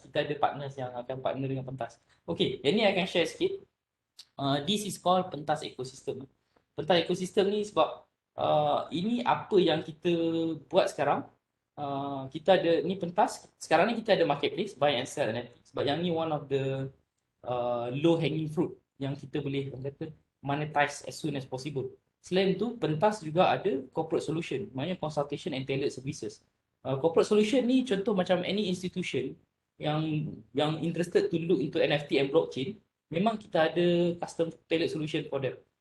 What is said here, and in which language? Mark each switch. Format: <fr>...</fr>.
<ms>Kita ada partners yang akan partner dengan pentas. Okay, yang ni I akan share sikit.</ms> <en>This is called pentas ecosystem.</en> <ms>Pentas ecosystem ni sebab ini apa yang kita buat sekarang. Kita ada ni pentas. Sekarang ni kita ada marketplace,</ms> <en>buy and sell NFT.</en> <ms>Sebab yang ni</ms> <en>one of the low hanging fruit</en> <ms>yang kita boleh kata</ms> <en>monetize as soon as possible.</en> <ms>Selain tu, pentas juga ada corporate solution, maknanya</ms> <en>consultation and tailored services. Corporate solution</en> <ms>ni contoh macam</ms> <en>any institution yang interested to look into NFT and blockchain,</en> <ms>memang kita ada</ms> <en>custom tailored solution for them.</en>